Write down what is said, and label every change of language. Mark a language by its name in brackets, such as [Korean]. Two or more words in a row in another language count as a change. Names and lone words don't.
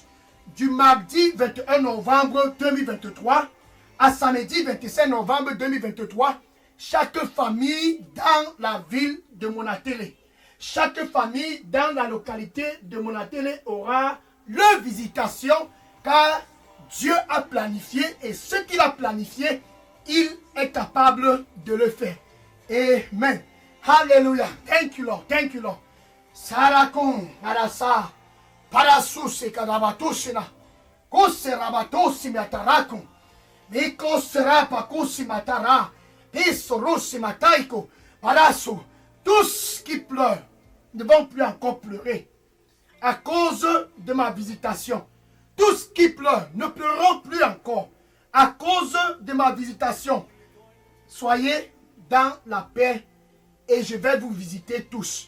[French] Du mardi 21 novembre 2023 à samedi 25 novembre 2023, chaque famille dans la ville de Monatélé, chaque famille dans la localité de Monatélé aura leur visitation car Dieu a planifié et ce qu'il a planifié, il est capable de le faire. [English] Amen. Hallelujah. Thank you, Lord. Thank you, Lord. Sarakon, Arasa, Parasuse, Kadabatoshina, Koserabatossi, Matarakon, Mikosera, Pakosi, Matara, Pisorosi, Mataiko, Paraso. [French] Tous qui pleurent ne vont plus encore pleurer à cause de ma visitation. Tous qui pleurent ne pleureront plus encore à cause de ma visitation. Soyez dans la paix et je vais vous visiter tous.